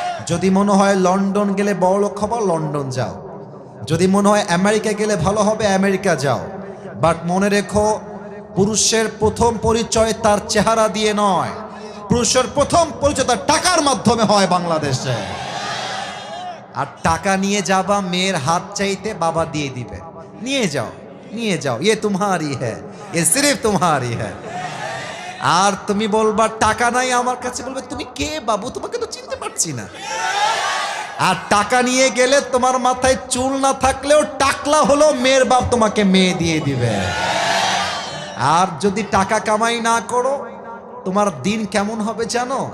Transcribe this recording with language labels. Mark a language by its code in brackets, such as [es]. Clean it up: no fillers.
[bn] যদি মনে হয় লন্ডন গেলে বড় লোক হবো, লন্ডন যাও। যদি মনে হয় আমেরিকা গেলে ভালো হবে, আমেরিকা যাও। বাট মনে রেখো, পুরুষের প্রথম পরিচয় তার চেহারা দিয়ে নয়, পুরুষের প্রথম পরিচয় তার টাকার মাধ্যমে হয় বাংলাদেশে। আর টাকা নিয়ে যাবা মেয়ের হাত চাইতে, বাবা দিয়ে দিবে, নিয়ে যাও। নিয়ে যাও, [hi] ये तुम्हारी है, ये सिर्फ तुम्हारी है। [bn] আর তুমি বলবা টাকা নাই আমার কাছে, বলবে তুমি কে বাবু, তোমাকে তো চিনতে পারছি না। আর টাকা নিয়ে গেলে তোমার মাথায় চুল না থাকলেও টাকলা হলো মেয়ের বাপ তোমাকে মেয়ে দিয়ে দিবে। আর যদি টাকা কামাই না করো, তোমার দিন কেমন হবে জানো?